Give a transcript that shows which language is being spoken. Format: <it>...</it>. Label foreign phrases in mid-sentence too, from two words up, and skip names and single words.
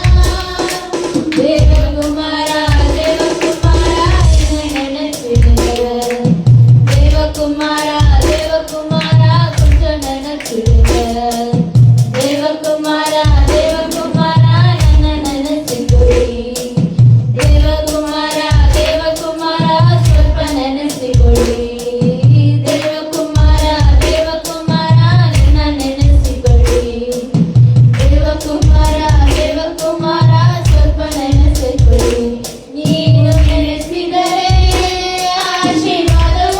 <ta>தேவகுமாரா தேவகுமாரா என்னை நினைச்சிடுங்க. தேவகுமாரா தேவகுமாரா கொஞ்சம் நினைச்சிடுங்க. தேவகுமாரா தேவகுமாரா என்ன நினைச்சுக்கொடி.</ta> <kn>தேவகுமாரா தேவகுமாரா ಸ್ವಲ್ಪ ನೆನೆಸಿಕೊಳ್ಳಿ. ದೇವಕುಮಾರ ದೇವಕುಮಾರ ನನ್ನ ನೆನೆಸಿಕೊಳ್ಳಿ. ದೇವಕುಮಾರ ದೇವಕುಮಾರ ಸ್ವಲ್ಪ ನೆನೆಸಿಕೊಳ್ಳಿ. ನೀನು ನೆನೆಸಿದರೆ ಆಶೀರ್ವಾದವು.</kn>